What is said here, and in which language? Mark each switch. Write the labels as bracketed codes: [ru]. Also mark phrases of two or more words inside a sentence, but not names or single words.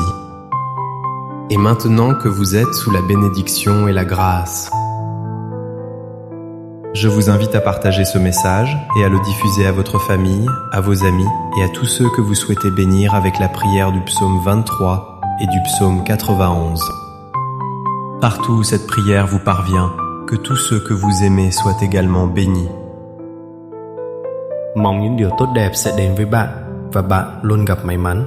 [fr] Et maintenant que vous êtes sous la bénédiction et la grâce, je vous invite à partager ce message et à le diffuser à votre famille, à vos amis et à tous ceux que vous souhaitez bénir avec la prière du psaume 23 et du psaume 91. Partout où cette prière vous parvient, que tous ceux que vous aimez soient également bénis. [vi] Mong những điều tốt đẹp sẽ đến với bạn và bạn luôn gặp may mắn.